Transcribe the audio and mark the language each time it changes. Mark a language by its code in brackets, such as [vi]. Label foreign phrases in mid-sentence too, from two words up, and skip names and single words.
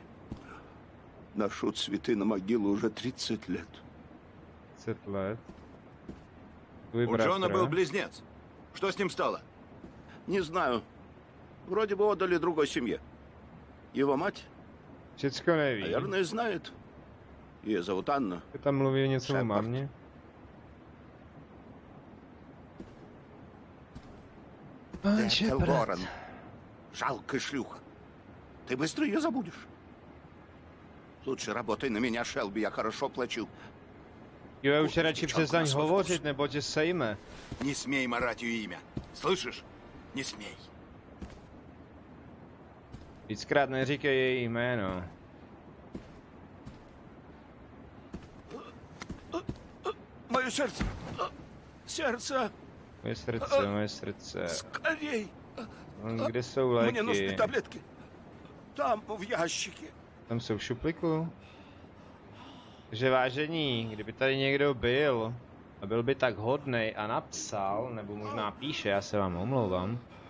[ru] Ношу цветы на могилу уже 30 лет. 30 лет. У Джона был близнец. Что с ним стало? Не знаю. Вроде бы отдали другой семье. Его мать, [cs] Všecko neví. [ru] наверное, знает. Ее зовут Анна. [cs] Ty tam mluví něco o Shepard. mámě? [ru] Это Лорен. Жалкая шлюха. Ты быстро ее забудешь. Lучше работай на меня, Шелби, я хорошо плачу. [cs] Jo, už radši přestaň hovořit, nebo tě sejme. [ru] Не смей марать ее имя. Слышишь? Не смей. [cs] Víckrát neříkej její jméno. [ru] Мое сердце. Сердце. [cs] Moje srdce. [ru] Скорей. [cs] Kde jsou [ru] Мне нужны [cs] léky? [ru] таблетки. [cs] Tam v [ru] ящике. [cs] Tam jsou v šuplíku? Takže vážení, kdyby tady někdo byl a byl by tak hodnej a napsal, nebo možná píše, já se vám omlouvám.